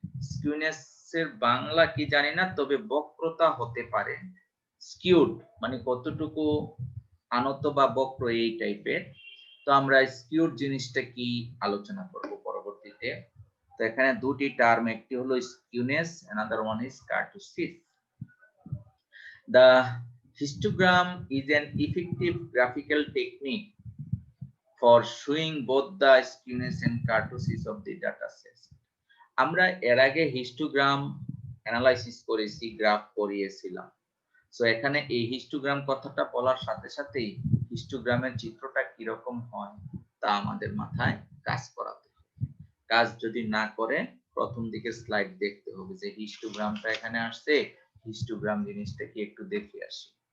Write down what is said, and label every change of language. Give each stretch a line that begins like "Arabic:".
Bangla: Skewness এর বাংলা কি জানি না, তবে বক্রতা হতে পারে। স্কিউড মানে কতটুকু আনত বা বক্র, এই টাইপের। তো আমরা স্কিউড জিনিসটা কি আলোচনা করব পরবর্তীতে। তো এখানে দুটি টার্ম, একটি হলো skewness,
English: another one is
Bangla: kurtosis.
English: The histogram is an effective graphical technique for showing both the skewness and kurtosis of the data set.
Bangla: আমরা এর আগে হিস্টোগ্রাম অ্যানালাইসিস করেছি, গ্রাফ করিয়েছিলাম। সো এখানে এই হিস্টোগ্রাম কথাটা বলার সাথে সাথেই হিস্টোগ্রামের চিত্রটা কি রকম হয় তা আমাদের মাথায় কাজ করাতে হবে। কাজ যদি না করে প্রথম দিকে স্লাইড দেখতে হবে যে হিস্টোগ্রামটা এখানে আসছে, হিস্টোগ্রাম জিনিসটা কি একটু দেখে আসি।